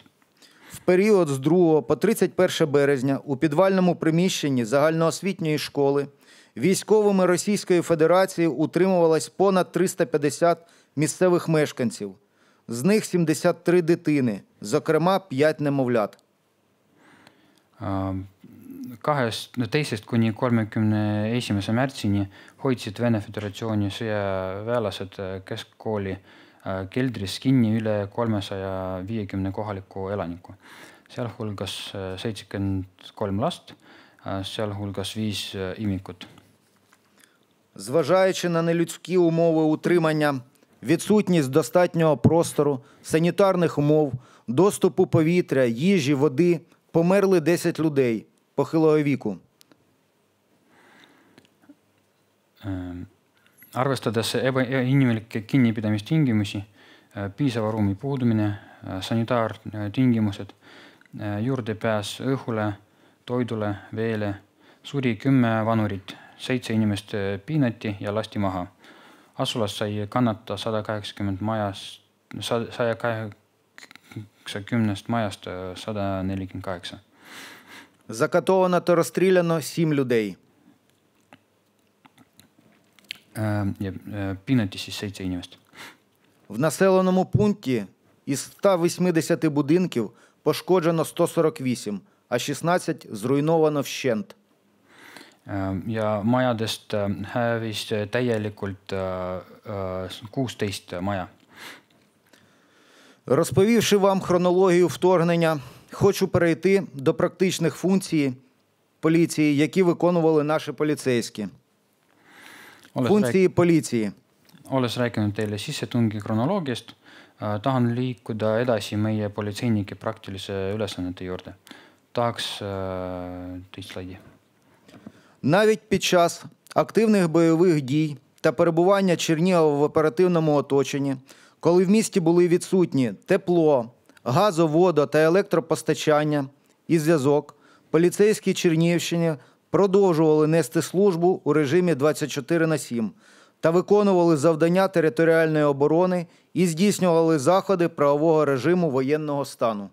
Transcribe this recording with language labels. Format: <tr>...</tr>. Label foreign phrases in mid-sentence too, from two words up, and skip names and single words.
<uk>В період з 2 по 31 березня у підвальному приміщенні загальноосвітньої школи військовими Російської Федерації утримувалось понад 350 місцевих мешканців. З них 73 дитини, зокрема 5 немовлят.</uk> <et>2. kuni 31. märtsini hoidsid Vene Föderatsiooni sõjaväelased keskkooli keldris kinni üle 350 kohaliku elaniku, sealhulgas 73 last, sealhulgas 5 imikut.</et> <uk>Зважаючи на нелюдські умови утримання, відсутність достатнього простору, санітарних умов, доступу повітря, їжі, води, померли 10 людей похилого віку.</uk> <et>Arvestades ebainimlikke kinnipidamistingimusi, piisava ruumi puudumine, sanitaartingimused, juurdepääs õhule, toidule, veele, suri 10 vanurit, 7 inimest piinati ja lasti maha. Asulas sai kannata 180 majast 148.</et> <uk>Закатовано та розстріляно 7 людей.</uk> <et>Ja piinati siis 7 inimest.</et> <uk>В населеному пункті із 180 будинків пошкоджено 148, а 16 зруйновано вщент.</uk> <et>Ja majadest hävis täielikult 16 maja.</et> <uk>Розповівши вам хронологію вторгнення, хочу перейти до практичних функцій поліції, які виконували наші поліцейські. Функції поліції.</uk> <et>Olles rääkinud teile sissetungi kronoloogiast, tahan liikuda edasi meie politseinike praktilise ülesannete juurde. Tahaks teist slaidi.</et> <uk>Навіть під час активних бойових дій та перебування Чернігова в оперативному оточенні, коли в місті були відсутні тепло, газо-, водо- та електропостачання і зв'язок, поліцейські Чернігівщини продовжували нести службу у режимі 24/7 та виконували завдання територіальної оборони і здійснювали заходи правового режиму воєнного стану.</uk>